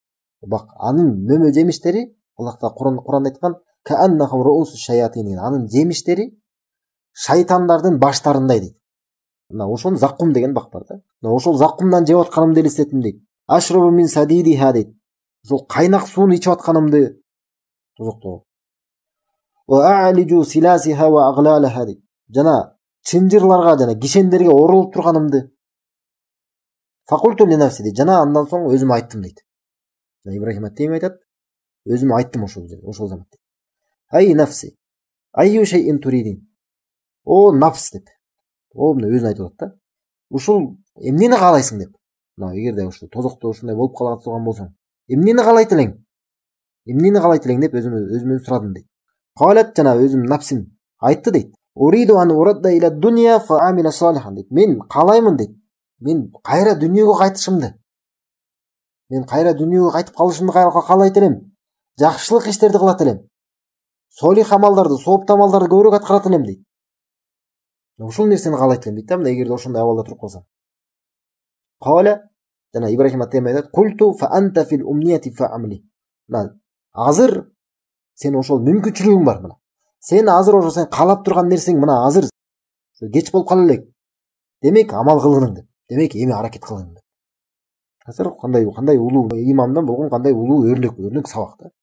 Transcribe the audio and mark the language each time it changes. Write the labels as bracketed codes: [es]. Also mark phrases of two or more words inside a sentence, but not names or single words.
[ky] Бак, анын мөмө жемиштери, Аллах Кур'анда айткан: [ar] "كأنهم رؤوس الشياطين", [ky] анын жемиштери шайтандардын баштарындай дейт. Мына ошону заккум деген бак бар да. Мына ошол заккумдан жеп атканымды элестеттим дейт. [ar] "أشرب من صديدها" [ky] дейт. Ошол кайнак сууну ичип атканымды тозоктогу. [ar] "وأعالج سلاسلها وأغلالها" дейт. [ky] Жана чынжырларга жана кишендерге оролуп турганымды. [ar] "فقلت لنفسي" дейт. [ky] Жана андан соң өзүм айттым дейт. Ибрахим ат-Тайми айтат: "Өзүм айттым ошол замат." [ar] "أي نفسي أي شيء تريدين." [ky] "О нафс" деп. мына өзүн айтып атат да. Ушул эмнени каалайсың деп. Мына эгерде ушул тозокто ушундай болуп кала турган болсоң, эмнени каалайт элең? Эмнени каалайт элең деп өзүмөн сурадым дейт. Калат, жана өзүм напсим айтты дейт. [ar] أريد أن أرد إلى الدنيا فأعمل صالحا дейт. [ky] Мен каалаймын дейт. Мен кайра дүнүйөгө кайтышымды. Мен кайра дүнүйөгө кайтып калышымды каалайт элем. Жакшылык иштерди кылат элем. Солих амалдарды, сооптуу амалдарды көбүрөөк аткарат элем дейт. Ушул нерсени каалайт элем дейт да, мына эгерде ошондой абалда туруп калсам. Кала, жана Ибрахим атайым айтат, [ar] قلت فأنت في الأمنية فاعملي. [ky] Азыр сен ошол мүмкүнчүлүгүң бар мына. Сен азыр ошо сен каалап турган нерсең мына азыр кеч болуп кала элек. Демек амал кылгының деп. Демек эми аракет кылгының деп. Азыр кандай улуу имамдан болгон кандай улуу өрнөк сабак да.